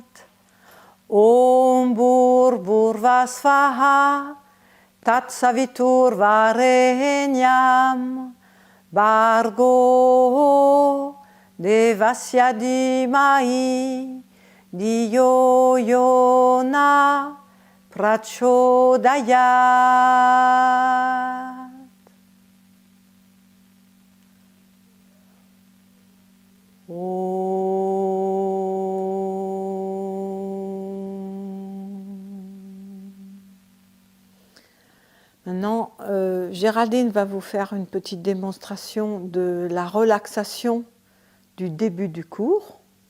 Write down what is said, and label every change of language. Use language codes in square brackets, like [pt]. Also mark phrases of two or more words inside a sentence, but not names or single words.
[sa] ॐ भूर् स्वाहा तत् सवितुर् वरेण्यं भर्गो देवस्य धीमहि धियो योना प्रचोदयात्. [fr] Maintenant, Géraldine va vous faire une petite démonstration de la relaxation du début du cours.